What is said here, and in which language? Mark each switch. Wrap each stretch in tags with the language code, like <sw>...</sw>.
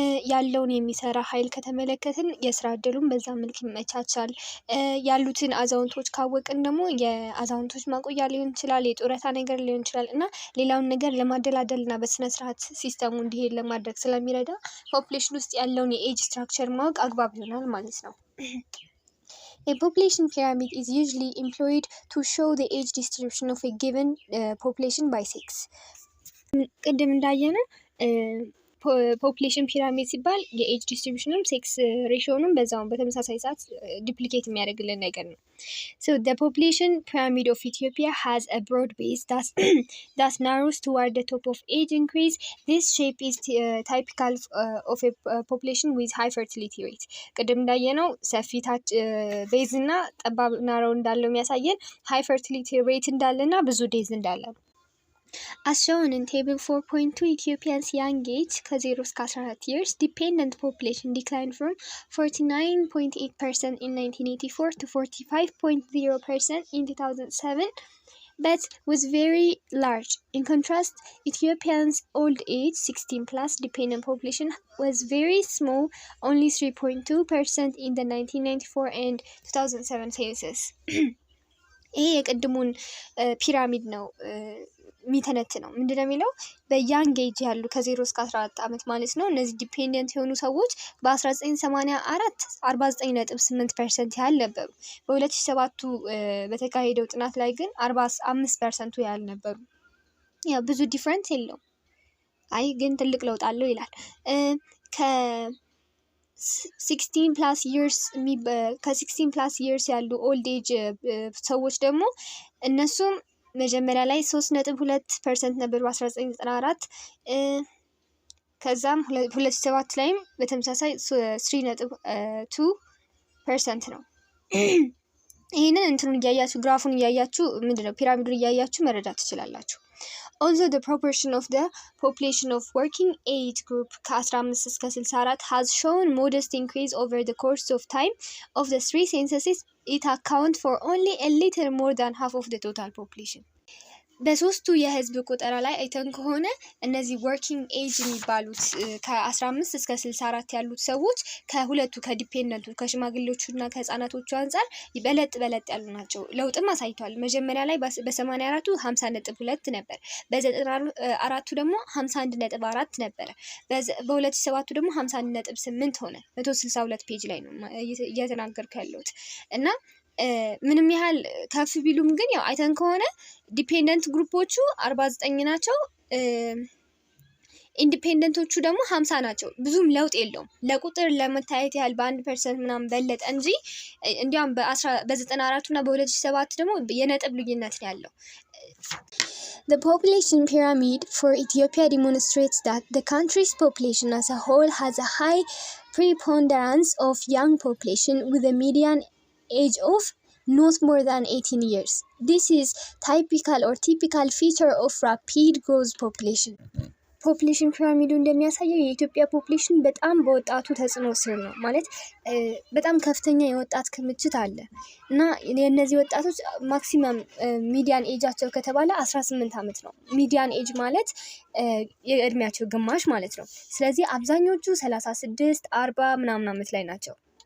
<am>ያለውን የሚሰራ ኃይል ከተመለከትን የስራ እድሉን በዛ መልክ ይመቻቻል። ያሉትን አዛውንቶች ካወቅን ደግሞ የአዛውንቶች ማቆያ ሊሆን ይችላል፣ የጡረታ ነገር ሊሆን ይችላል እና ሌላውን ነገር ለማደላደል እና በስነ ስርዓት ሲስተሙ እንዲሄድ ለማድረግ ስለሚረዳ ፖፕሌሽን ውስጥ ያለውን የኤጅ ስትራክቸር ማወቅ አግባብ ይሆናል ማለት ነው።</am> <en>A population pyramid is usually employed to show the age distribution of a given population by sex.</en> <am>ቅድም እንዳየነው ፖፑሌሽን ፒራሚድ ሲባል የኤጅ ዲስትሪቢዩሽንም ሴክስ ሬሽዮንም በዛው በተመሳሳይ ሰዓት ዲፕሊኬት የሚያደርግልን ነገር ነው።</am> <en>So the population pyramid of Ethiopia has a broad base that narrows toward the top of age increase. This shape is typical of a population with high fertility rate.</en> <am>ቅድም እንዳየነው ሰፊ ታች ቤዝ እና ጠባብ ናሮው እንዳለው የሚያሳየን high fertility rate እንዳለና ብዙ ዴዝ እንዳለ ነው።</am> <en>As shown in table 4.2, Ethiopia's young age</en> <am>ከ0 እስከ 14</am> <en>years dependent population declined from 49.8% in 1984 to 45.0% in 2007, but was very large. In contrast, Ethiopia's old age 16 plus dependent population was very small, only 3.2% in the 1994 and 2007 census.</en> <am>ይሄ የቅድሙን ፒራሚድ ነው የሚተነት ነው። ምንድነው የሚለው በያንግ ኤጅ ያሉ ከ0 እስከ 14 ዓመት ማለት ነው። እነዚህ ዲፔንደንት የሆኑ ሰዎች በ1984 49.8% ያህል ነበሩ። በ2007 በተካሄደው ጥናት ላይ ግን 45% ያህል ነበሩ። ያው ብዙ ዲፍረንስ የለውም። አይ ግን ትልቅ ለውጥ አለው ይላል። ከ16 ፕላስ ይርስ ያሉ ኦልድ ኤጅ ሰዎች ደግሞ እነሱም መጀመሪያ ላይ 3.2% ነበር በ1994 ከዛም 2007 ላይም በተመሳሳይ 3.2% ነው። ይሄንን እንትኑን እያያችሁ ግራፉን እያያችሁ ምንድነው ፒራሚዱን እያያችሁ መረዳት ትችላላችሁ።</am> <en>Also the proportion of the population of working age group</en> <am>ከ15 እስከ 64</am> <en>has shown modest increase over the course of time of the three censuses. It accounts for only a little more than half of the total population.</en> <am>በሶስቱ የህዝብ ቆጠራ ላይ አይተን ከሆነ እነዚህ ወርኪንግ ኤጅ የሚባሉት ከ15 እስከ 64 ያሉት ሰዎች ከሁለቱ ከዲፔንደንቱ ከሽማግሌዎቹና ከህፃናቶቹ አንፃር በለጥ ያሉ ናቸው። ለውጥም አሳይቷል። መጀመሪያ ላይ በ84ቱ 50.2 ነበር። በ94ቱ ደግሞ 51.4 ነበረ። በ2007ቱ ደግሞ 51.8 ሆነ። 162 ፔጅ ላይ ነው እየተናገርኩ ያለሁት እና ምንም ያህል ከፍ ቢሉም ግን ያው አይተን ከሆነ ዲፔንደንት ግሩፖቹ 49 ናቸው። ኢንዲፔንደንቶቹ ደግሞ 50 ናቸው። ብዙም ለውጥ የለውም። ለቁጥር ለመታየት ያህል በ1% ምናምን በለጠ እንጂ እንዲያውም በ94 እና በ2007 ደግሞ የነጥብ ልዩነት ነው ያለው።</am> <en>The population pyramid for Ethiopia demonstrates that the country's population as a whole has a high preponderance of young population with a median age of not more than 18 years. This is typical feature of rapid growth population.</en> <am>ፖፑሌሽን ፒራሚዱ እንደሚያሳየው የኢትዮጵያ ፖፑሌሽን በጣም በወጣቱ ተጽዕኖ ስር ነው። ማለት በጣም ከፍተኛ የወጣት ክምችት አለ እና የእነዚህ ወጣቶች ማክሲመም ሚዲያን ኤጃቸው ከተባለ 18 ዓመት ነው። ሚዲያን ኤጅ ማለት የእድሜያቸው ግማሽ ማለት ነው። ስለዚህ አብዛኞቹ 36 40 ምናምን ዓመት ላይ ናቸው።</am>